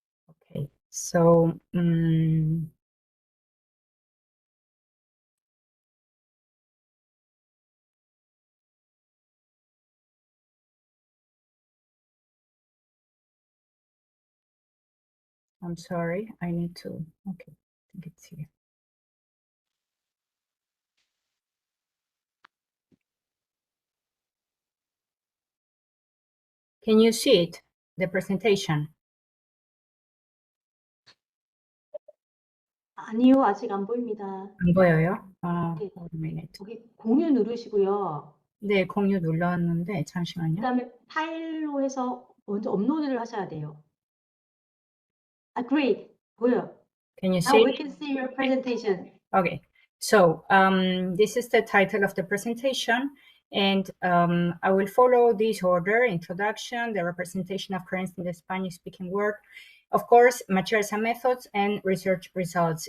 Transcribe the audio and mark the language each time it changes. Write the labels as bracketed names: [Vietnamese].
[English] Okay, so I'm sorry, I need to, okay, I think it's here. Can you see it, the presentation? [Korean] 아니요, 아직 안 보입니다. 안 보여요? 네. [English] One minute. [Korean] 여기 공유 누르시고요. 네, 공유 눌렀는데 잠시만요. 그다음에 파일로 해서 먼저 업로드를 하셔야 돼요. [English] Great. [Korean] 보여요. [English] Can you Now see? we can see your presentation. Okay, so this is the title of the presentation, and I will follow this order: introduction, the representation of Koreans in the Spanish-speaking world, of course, materials and methods, and research results.